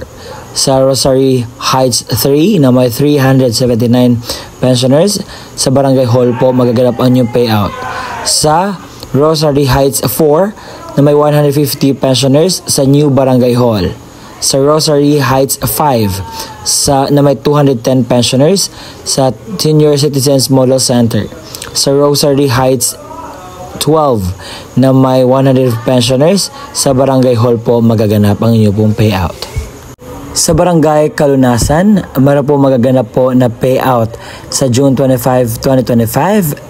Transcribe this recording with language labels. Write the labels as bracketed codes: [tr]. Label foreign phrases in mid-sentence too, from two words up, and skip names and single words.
[tl] Sa Rosary Heights 3 na may 379 pensioners, sa Barangay Hall po magaganap ang inyong payout. Sa Rosary Heights 4 na may 150 pensioners sa New Barangay Hall. Sa Rosary Heights 5 na may 210 pensioners sa Senior Citizens Model Center. Sa Rosary Heights 12 na may 100 pensioners, sa Barangay Hall po magaganap ang inyong pong payout. Sa Barangay Kalunasan, meron po magaganap po na payout sa June 25, 2025.